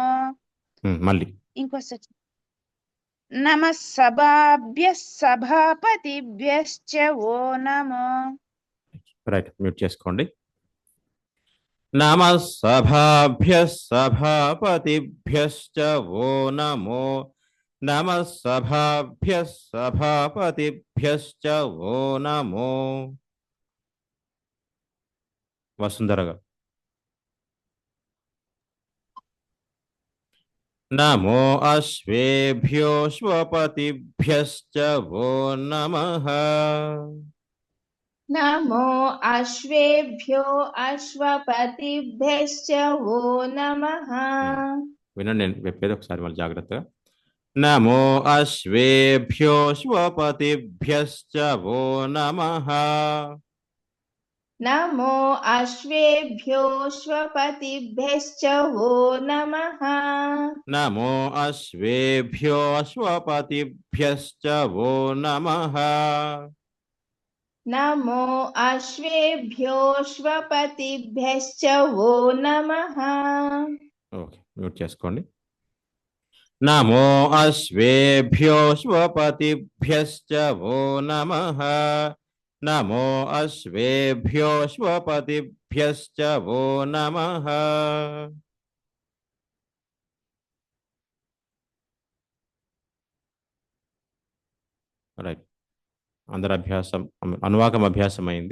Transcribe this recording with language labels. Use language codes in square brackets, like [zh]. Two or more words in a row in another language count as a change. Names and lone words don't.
[te] మళ్ళీ [sa] ఇంకోసారి. నమః సభాభ్యః సభాపతిభ్యశ్చ ఓ నమో [te] రైట్ మ్యూట్ చేసుకోండి. [sa] నమః సభాభ్యస్ సభాపతిభ్యశ్చ वो नमो నమః సభాభ్యస్ సభాపతిభ్యశ్చ वो नमो [te] వసుంధర గారు. [sa] నమో అశ్వేభ్యో శ్వపతిభ్యశ్చ वो नमः नमो अश्वेभ्यो अश्वपतिभ्यश्च वो नमः [te] వినండి, నేను చెప్పేది ఒకసారి మళ్ళీ జాగ్రత్తగా. [sa] నమో అశ్వేభ్యో శ్వపతిభ్యశ్చ वो नमः नमो अश्वेभ्यो श्वपतिभ्यश्च वो नमः నమో అశ్వేభ్యో శ్వపతిభ్యశ్చ वो नमः नमो अश्वेभ्यो श्वपतिभ्यश्च वो नमः [te] ఓకే మ్యూట్ చేసుకోండి. [sa] నమో అశ్వేభ్యో శ్వపతిభ్యశ్చ वो नमः నమో అశ్వేభ్యో శ్వపతిభ్యశ్చ वो नमः రైట్. [te] అందరి అభ్యాసం అనువాకం అభ్యాసం అయింది.